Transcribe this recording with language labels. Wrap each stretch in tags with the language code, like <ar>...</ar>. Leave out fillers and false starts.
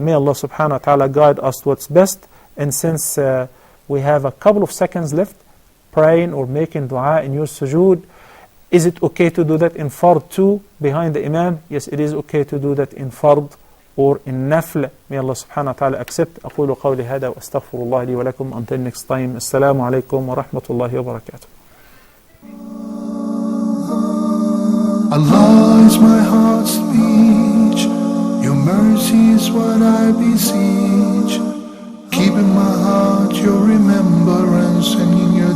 <en>May Allah subhanahu wa ta'ala guide us to what's best. And since we have a couple of seconds left, praying or making dua in your sujood, is it okay to do that in Fard too, behind the Imam? Yes, it is okay to do that in Fard or in Nafl. May Allah subhanahu wa ta'ala accept.</en> <ar>أقول قولي هذا وأستغفر الله لي ولكم.</ar> <en>Until next time,</en> <ar>السلام عليكم ورحمة الله وبركاته.</ar> <en>Allah is my heart's speech, your mercy mercy is what I beseech. Keep in my heart your remembrance and in</en>